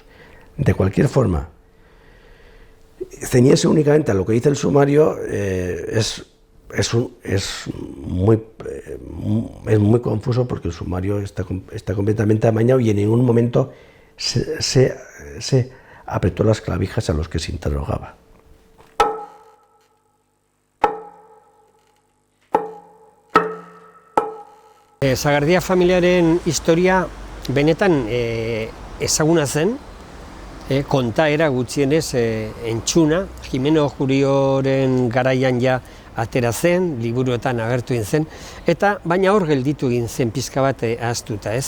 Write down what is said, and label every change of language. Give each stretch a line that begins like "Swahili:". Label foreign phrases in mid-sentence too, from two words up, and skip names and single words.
Spanish: De cualquier forma, ceñirse únicamente a lo que dice el sumario es muy confuso, porque el sumario está completamente amañado y en ningún momento se apretó las clavijas a los que se interrogaba.
Basque: Sagardia familiaren historia benetan ezaguna zen, kontaera gutxienez entzuna, Jimeno Jurioren garaian ja atera zen, liburuetan agertu egin zen, eta baina hor gelditu egin zen pizka bat ahaztuta, ez?